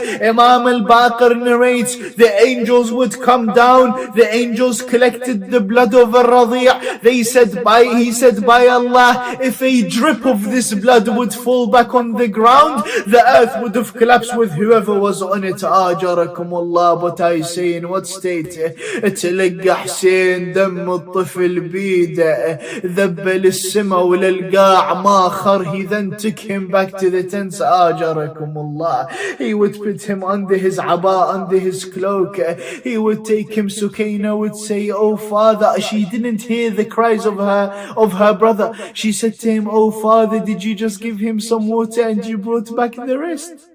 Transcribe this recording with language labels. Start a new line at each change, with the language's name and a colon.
English: Imam al-Baqir narrates, the angels would come down, the angels collected the blood of al-Radi'. He said, by Allah, if a drip of this blood would fall back on the ground, the earth would have collapsed with whoever was on it. Ajarakum Allah. But I say, in what state?
Arabic: تلقى حسين دم الطفل بيده ذبل السما وللقاع ما خر.
English: He then took him back to the tents. Ajarakum Allah. He would put him under his aba, under his cloak. He would take him. Sukaina would say, oh father. She didn't hear the cries of her brother. She said to him, oh father, did you just give him some water and you brought back the rest?